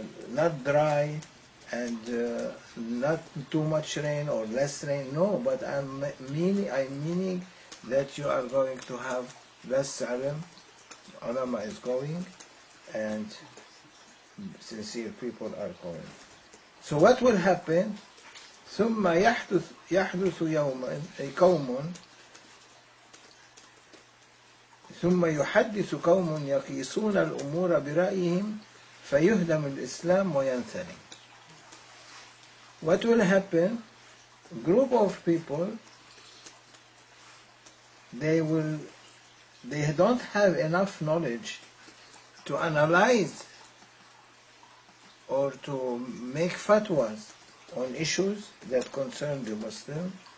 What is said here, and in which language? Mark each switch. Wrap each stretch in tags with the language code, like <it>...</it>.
<en>not dry and not too much rain or less rain. No, but I'm meaning that you are going to have less alim. Ulama is going, and sincere people are going. So what will happen?</en> <ar>ثم يحدث يوما قوم ثم يحدث قوم يقيسون الأمور برأيهم فيهدم الإسلام وينثني.</ar> <en>What will happen? A group of people, they don't have enough knowledge to analyze or to make fatwas on issues that concern the Muslim.</en>